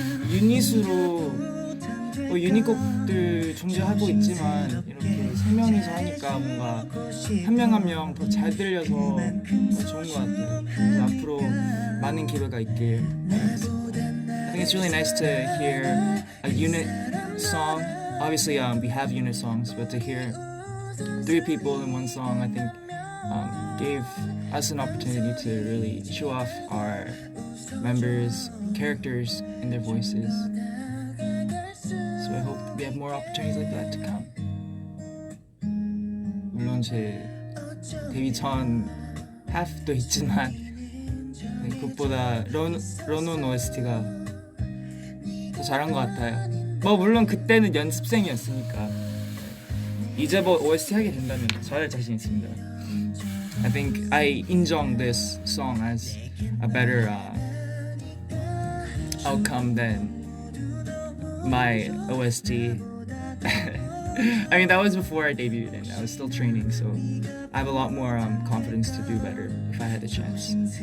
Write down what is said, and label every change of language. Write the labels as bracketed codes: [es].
[ko] 유닛으로 유닛곡들 존재하고 있지만 이렇게 세 명이서 하니까 뭔가 한 명 한 명 더 잘 들려서 좋은 것 같아요. 그래서 앞으로 많은 기회가 있길 바라겠습니다. [en] I think it's really nice to hear a unit song. Obviously, we have unit songs, but to hear three people in one song, I think gave us an opportunity to really show off our members' characters and their voices. So I hope we have more opportunities like that to come. [ko] 물론 제 데뷔 전 half도 있지만 그것보다 런온 OST가 더 잘한 것 같아요. 뭐 물론 그때는 연습생이었으니까 이제 뭐 OST 하게 된다면 잘할 자신 있습니다. [en] I think I 인정 this song as a better outcome than my OST. I mean that was before I debuted and I was still training, so I have a lot more confidence to do better if I had the chance.